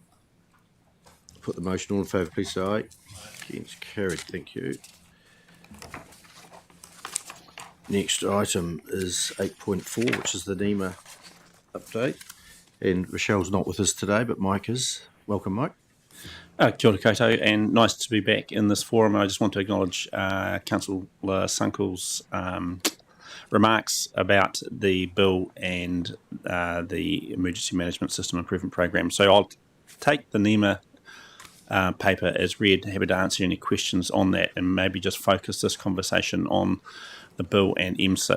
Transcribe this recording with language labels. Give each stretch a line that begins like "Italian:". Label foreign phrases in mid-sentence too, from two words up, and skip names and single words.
English: Put the motion on in favour, please say aye. Against, carried. Thank you. Next item is 8.4, which is the NEMA update. And Rochelle's not with us today, but Mike is. Welcome, Mike.
Māori: Kia ora koutou,
English: and nice to be back in this forum. I just want to acknowledge Councillor Sunkel's remarks about the bill and the Emergency Management System Improvement Program. So I'll take the NEMA paper as read, happy to answer any questions on that, and maybe just focus this conversation on the bill and MSIP.